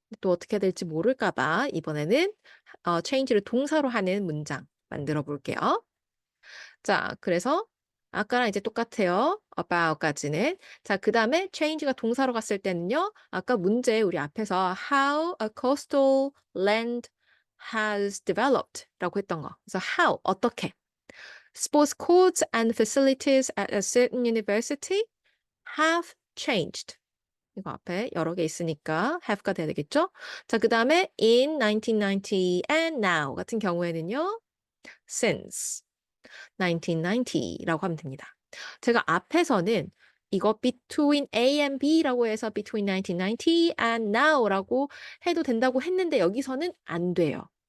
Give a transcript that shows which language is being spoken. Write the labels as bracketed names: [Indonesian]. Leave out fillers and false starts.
[Korean] 또 어떻게 될지 모를까 봐 이번에는 change를 동사로 하는 문장 만들어 볼게요. 자, 그래서 아까랑 이제 똑같아요. about까지는. 자, 그 다음에 change가 동사로 갔을 때는요. 아까 문제 우리 앞에서 [English] how a coastal land has developed [Korean] 라고 했던 거. 그래서 how, 어떻게. [English] Sports courts and facilities at a certain university have changed. [Korean] 이거 앞에 여러 개 있으니까 have가 돼야 되겠죠? 자, 그 다음에 in 1990 and now 같은 경우에는요. since 1990라고 하면 됩니다. 제가 앞에서는 이거 between A and B라고 해서 [English] between 1990 and now [Korean] 라고 해도 된다고 했는데 여기서는 안 돼요.